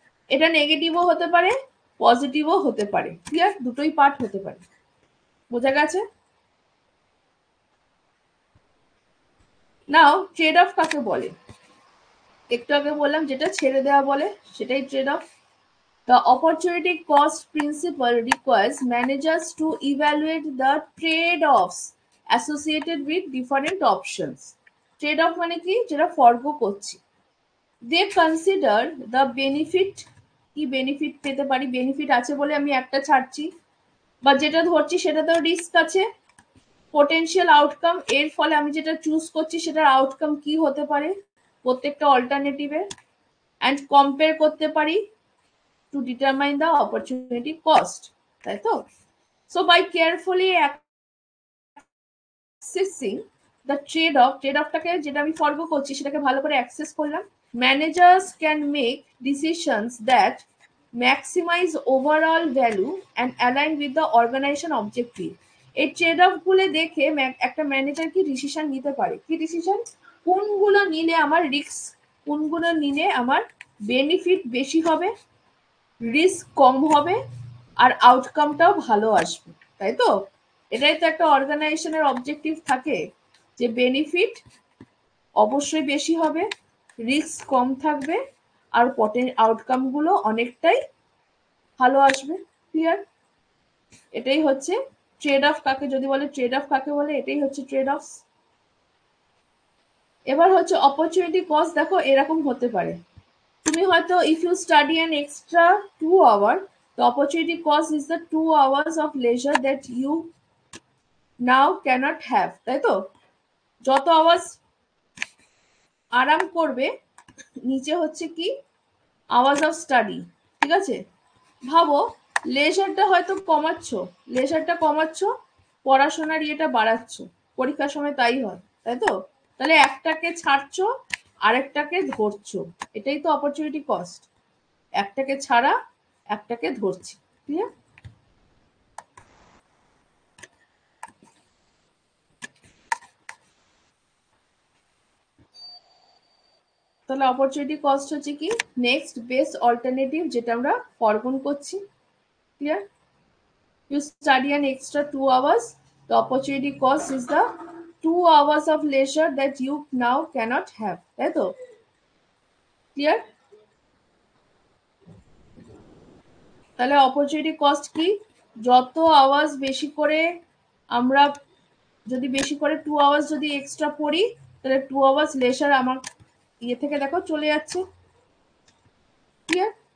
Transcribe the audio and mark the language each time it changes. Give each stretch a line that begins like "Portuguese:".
Bangla: এটা নেগেটিভও হতে পারে, পজিটিভও হতে পারে। ক্লিয়ার? দুটোই পার্ট হতে পারে। বোঝা গেছে? নাও ট্রেড অফ কাকে বলে? একটু আগে বললাম যেটা ছেড়ে দেওয়া বলে সেটাই trade of.
English: The opportunity cost principle requires managers to evaluate the trade-offs associated with different options.
Bangla: Trade-off মানে কি? যেটা ফরগো করছি।
English: They consider the benefit,
Bangla: কি বেনিফিট পেতে পারি, বেনিফিট আছে বলে আমি একটা ছাড়ছি, বা যেটা ধরছি সেটাতেও রিস্ক আছে। পোটেনশিয়াল আউটকাম, এর ফলে আমি যেটা চুজ করছি সেটার আউটকাম কি হতে পারে প্রত্যেকটা অল্টারনেটিভের, অ্যান্ড কম্পেয়ার করতে পারি
English: to determine the opportunity cost,
Bangla: তাই তো?
English: So by carefully accessing the trade-offটাকে
Bangla: যেটা আমি ফরগো করছি সেটাকে ভালো করে অ্যাক্সেস করলাম,
English: managers can make decisions that maximize overall value and align with the organization objective.
Bangla: এই ট্রেড অফ গুলো দেখে একটা ম্যানেজার কি ডিসিশন নিতে পারে, কি ডিসিশন? কোনগুলো নিলে আমার রিস্ক, কোনগুলো নিলে আমার বেনিফিট বেশি হবে, রিস্ক কম হবে, আর আউটকামটাও ভালো আসবে, তাই তো? এটাই তো একটা অর্গানাইজেশনের অবজেক্টিভ থাকে, যে বেনিফিট অবশ্যই বেশি হবে, রিস্ক কম থাকবে, আর আউটকামগুলো অনেকটাই ভালো আসবে। ক্লিয়ার? এটাই হচ্ছে ট্রেড অফ কাকে যদি বলে, ট্রেড অফ কাকে বলে, এটাই হচ্ছে ট্রেড অফ। এবার হচ্ছে অপরচুনিটি কস্ট। দেখো এরকম হতে পারে, তুমি হয়তো
English: if you study an extra 2 hour, the opportunity cost is the 2 hours of leisure that you now cannot have,
Bangla: তাই তো? যত আওয়ার্স আরাম করবে, নিচে হচ্ছে কি আওয়ার্স অফ স্টাডি। ঠিক আছে, ভাবো লেজারটা হয়তো কমাচ্ছ, লেজারটা কমাচ্ছ, পড়াশোনার ইয়েটা বাড়াচ্ছ, পরীক্ষার সময় তাই হয়, তাই তো? তাহলে একটাকে ছাড়ছো, আরেকটাকে ধরছো, এটাই তো অপরচুনিটি কস্ট। একটাকে ছাড়া, একটাকে ধরছি। ক্লিয়ার? তাহলে অপরচুনিটি কস্ট হচ্ছে কি নেক্সট বেস্ট অল্টারনেটিভ, যেটা আমরা ফরগন করছি। Clear?
English: You study an extra 2 hours, the opportunity cost is the 2 hours of leisure that you now cannot have,
Bangla: তাই তো? ক্লিয়ার? তাহলে অপরচুনিটি কস্ট কি, যত আওয়ার্স বেশি করে আমরা, যদি বেশি করে 2 hours যদি এক্সট্রা পড়ি, তাহলে 2 hours লেসার আমার ইয়ে থেকে দেখো চলে যাচ্ছে। ক্লিয়ার?